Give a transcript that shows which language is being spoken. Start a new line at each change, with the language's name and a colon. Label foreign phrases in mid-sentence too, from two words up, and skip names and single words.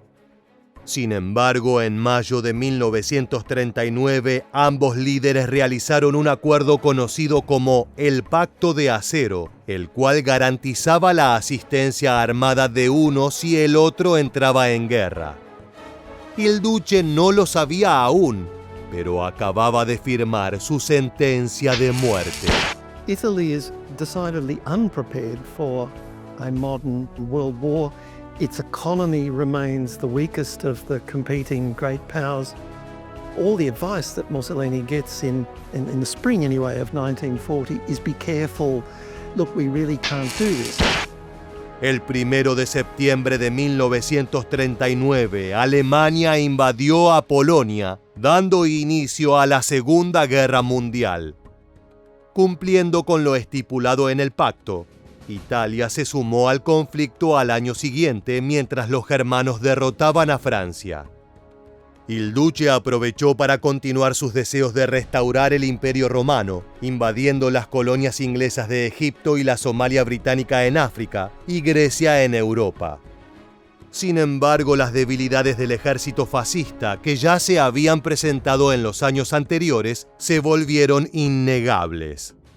Spanish: Sin embargo, en mayo de 1939, ambos líderes realizaron un acuerdo conocido como el Pacto de Acero, el cual garantizaba la asistencia armada de uno si el otro entraba en guerra.
Italian: Il Duce
Spanish: no lo sabía aún, pero acababa de firmar su sentencia de muerte.
English: Italy is decidedly unprepared for a modern world war. Its economy remains the weakest of the competing great powers. All the advice that Mussolini gets in the spring anyway of 1940 is be careful, look, we really can't do this.
Spanish: El 1 de septiembre de 1939, Alemania invadió a Polonia, dando inicio a la Segunda Guerra Mundial. Cumpliendo con lo estipulado en el pacto, Italia se sumó al conflicto al año siguiente mientras los germanos derrotaban a Francia.
Italian: Il Duce
Spanish: aprovechó para continuar sus deseos de restaurar el Imperio Romano, invadiendo las colonias inglesas de Egipto y la Somalia británica en África y Grecia en Europa. Sin embargo, las debilidades del ejército fascista, que ya se habían presentado en los años anteriores, se volvieron innegables.